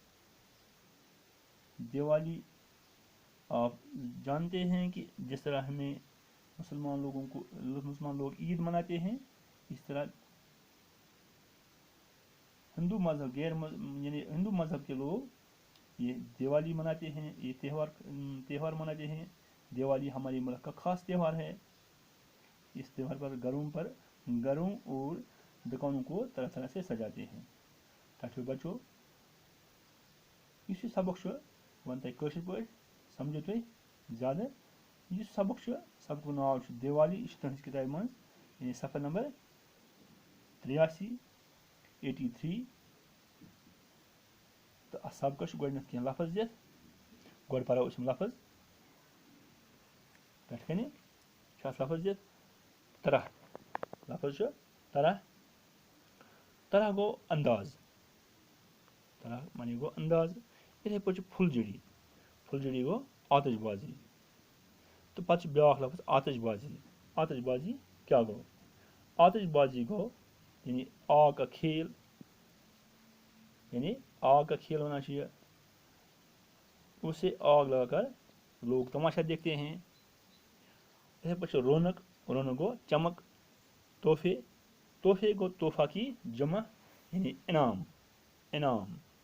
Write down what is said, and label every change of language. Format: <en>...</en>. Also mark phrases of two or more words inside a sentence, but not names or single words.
<ur>دیوالی آپ جانتے ہیں کہ جس طرح ہمیں مسلمان لوگ عید مناتے ہیں اس طرح ہندو مذہب یعنی ہندو مذہب کے لوگ یہ دیوالی مناتے ہیں. یہ تہوار مناتے ہیں. دیوالی ہمارے ملک کا خاص تہوار ہے. اس تہوار پر گھروں اور دکانوں کو طرح طرح سے سجاتے ہیں.</ur> <ks>ٹھو بچو اس سبق ون تہ کاشر پہ سمجھو تھی زیادہ یہ سبق سبق ناو دیوالی یہ تہذ کتاب من یعنی صفحہ نمبر 83 تو ات سبقس گۄڈنیتھ کینٛہہ لفظ دِتھ گۄڈٕ پرو أسۍ یِم لفظ پٮ۪ٹھ کَنہِ چھُ اتھ لفظ دِتھ طرح لفظ چھُ طرح گوٚو انداز طرح معنی گوٚو انداز. یِتھَے پٲٹھۍ چھُ پھُلجڑی گوٚو آتش بازی تہٕ پتہٕ چھُ بیٛاکھ لفظ آتش بازی کیٛاہ گوٚو؟</ks> <ur>آتش بازی گوٚو یعنی آگ کا کھیل ہونا چاہیے. اسے آگ لگا کر لوگ تماشا دیکھتے ہیں.</ur> <ks>ایسے پچھو رونق گو چمک.</ks> <ur>تحفے گو تحفہ کی جمع یعنی انعام.</ur>